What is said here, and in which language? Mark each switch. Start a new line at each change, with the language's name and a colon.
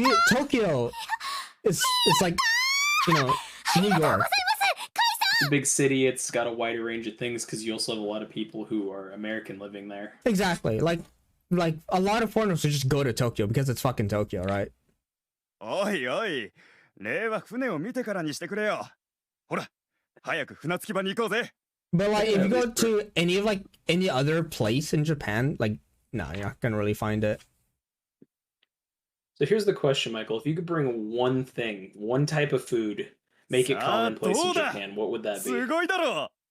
English: Tokyo is like, you know, New York. It's a big city. It's got a wider range of things because you also have a lot of people who are American living there. Exactly. Like a lot of foreigners would just go to Tokyo because it's fucking Tokyo, right?
Japanese: おいおい、例は船を見てからにしてくれよ。ほら、早く船着き場に行こうぜ。
English: But like, if you go to any other place in Japan, like, no, you're not gonna really find it. So here's the question, Michael. If you could bring one thing, one type of food, make it commonplace in Japan, what would that be?
Japanese: すごいだろ